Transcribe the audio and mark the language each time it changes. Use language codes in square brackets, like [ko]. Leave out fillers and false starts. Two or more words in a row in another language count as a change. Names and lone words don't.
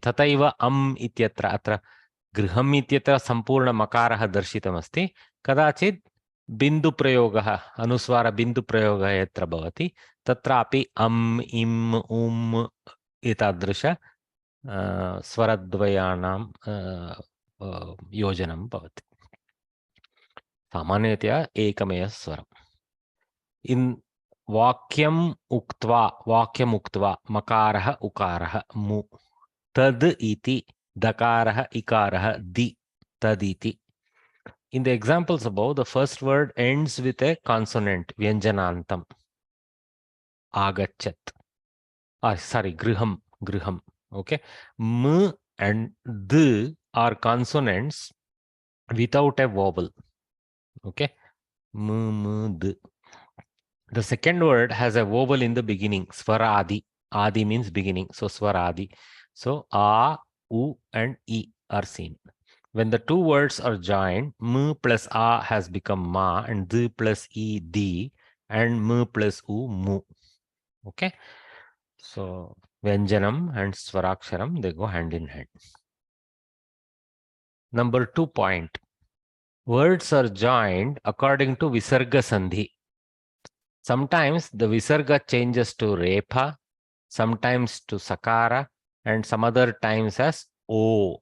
[sa] तथैव अम् इत्यत्र, अत्र गृहम् इत्यत्र सम्पूर्णमकारः दर्शितमस्ति, कदाचित् बिन्दुप्रयोगः, अनुस्वारबिन्दुप्रयोगः यत्र भवति तत्रापि अम् इम् उम् एतादृश स्वरद्वयानां योजनं भवति। सामान्यतया एकमेव स्वरम्। इन् वाक्यम् उक्त्वा मकारः उकारः मु, तद् इति, दकारः इकारः दि, तदिति. [en] In the examples above, the first word ends with a consonant, [sa] व्यञ्जनान्तम्, अगच्छत्. [en] Sorry, griham. Okay, m and d are consonants without a vowel. Okay, m d. The second word has a vowel in the beginning, swaradi. Adi means beginning, so swaradi. So a, u and e are seen. When the two words are joined, m plus a has become ma, and d plus e di, and m plus u mu. Okay, so vyanjanam and swaraksharam, they go hand in hand. Number 2 point, words are joined according to visarga sandhi. Sometimes the visarga changes to repha, sometimes to sakara, and some other times as o.